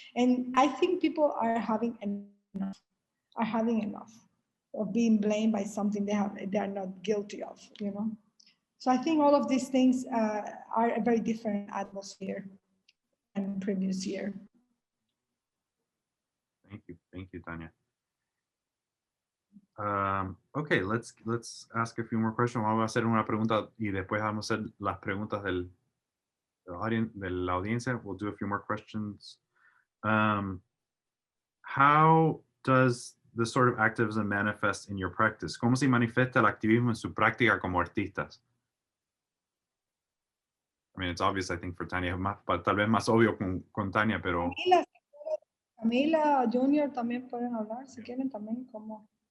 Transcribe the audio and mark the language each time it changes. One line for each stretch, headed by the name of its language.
English: And I think people are having enough of being blamed by something they are not guilty of, you know? So I think all of these things are a very different atmosphere than previous year. Thank you, Tanya. Okay, let's ask a few more questions.
Spanish: Vamos a hacer una pregunta y después vamos a hacer las preguntas de la audiencia.
English: We'll do a few more questions. How does the sort of activism manifest in your practice?
Spanish: ¿Cómo se manifiesta el activismo en su práctica como artistas?
English: I mean, it's obvious, I think, for Tanya, but
Spanish: tal vez más obvio con Tanya, pero... Camila, Junior también pueden hablar, si quieren también, como...